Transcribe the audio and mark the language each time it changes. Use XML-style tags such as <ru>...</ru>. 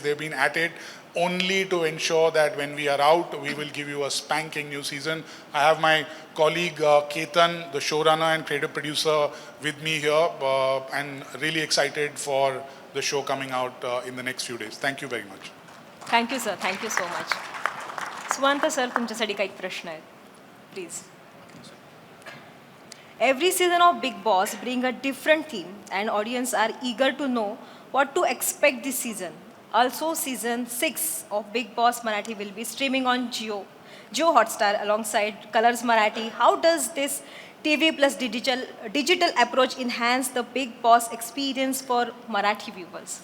<en>They've been at it only to ensure that when we are out, we will give you a spanking new season. I have my colleague Ketan, the showrunner and creative producer, with me here, and really excited for the show coming out in the next few days. Thank you very much. Thank you sir, thank you so much.</en> <mr>सुवंत sir, तुमच्यासाठी काही प्रश्न आहेत, please.</mr> <en>Every season of Big Boss bring a different theme, and audience are eager to know what to expect this season. Also, season 6 of Big Boss Marathi will be streaming on Jio Hotstar alongside Colors Marathi. How does this TV plus digital approach enhance the Big Boss experience for Marathi viewers?</en>